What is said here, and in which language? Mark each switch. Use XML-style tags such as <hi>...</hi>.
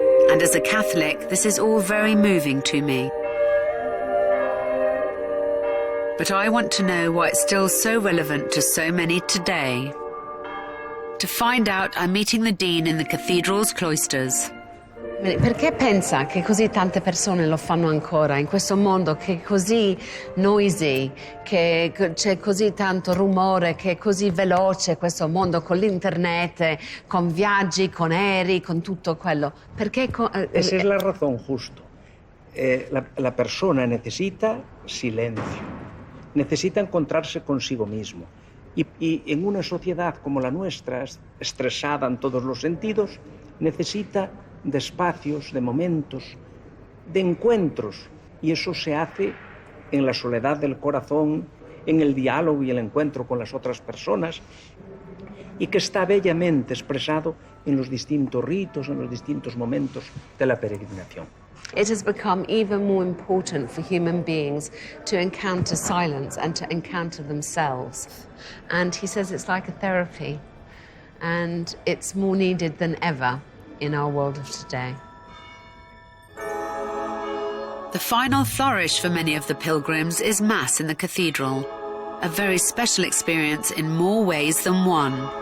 <en>And as a Catholic, this is all very moving to me. But I want to know why it's still so relevant to so many today. To find out, I'm meeting the dean in the cathedral's cloisters.</en> <it>Perché pensa che così tante persone lo fanno ancora in questo mondo che è così noisy, che c'è così tanto rumore, che è così veloce questo mondo con l'internet, con viaggi, con aerei, con tutto quello? Perché</it> <es>Esa es la razón justo. La persona necesita silencio, necesita encontrarse consigo mismo. Y en una sociedad como la nuestra, estresada en todos los sentidos, necesita de espacios, de momentos, de encuentros. Y eso se hace en la soledad del corazón, en el diálogo y el encuentro con las otras personas, y que está bellamente expresado en los distintos ritos, en los distintos momentos de la peregrinación.</es> <en>It has become even more important for human beings to encounter silence and to encounter themselves. And he says it's like a therapy, and it's more needed than ever in our world of today. The final flourish for many of the pilgrims is Mass in the cathedral, a very special experience in more ways than one.</en>